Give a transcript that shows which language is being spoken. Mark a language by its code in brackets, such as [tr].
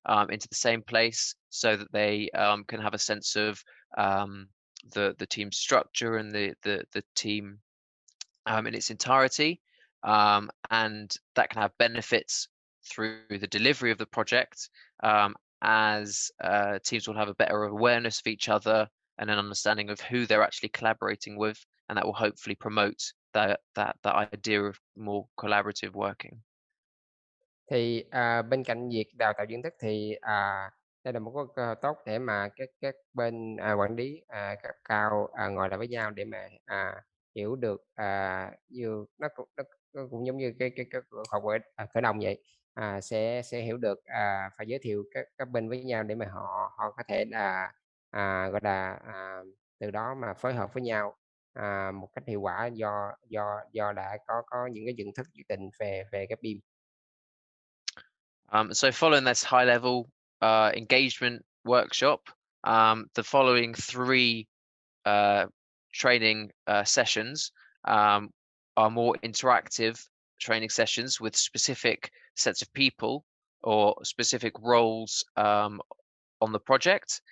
[en] into the same place, so that they can have a sense of the team structure and the team in its entirety, and that can have benefits through the delivery of the project, as teams will have a better awareness of each other and an understanding of who they're actually collaborating with, and that will hopefully promote that idea of more collaborative working. [vi] Thì bên cạnh việc đào tạo kiến thức thì đây là một cái cơ hội tốt để mà các bên quản lý cấp cao ngồi lại với nhau để mà hiểu được, nó cũng giống như cái học khởi động vậy, sẽ hiểu được, phải giới thiệu các bên với nhau để mà họ có thể là gọi là từ đó mà phối hợp với nhau một cách hiệu quả, do đã có những cái nhận thức nhất định về cái BIM. [en] So following this high level engagement workshop, the following 3 training sessions are more interactive training sessions with specific sets of people or specific roles on the project.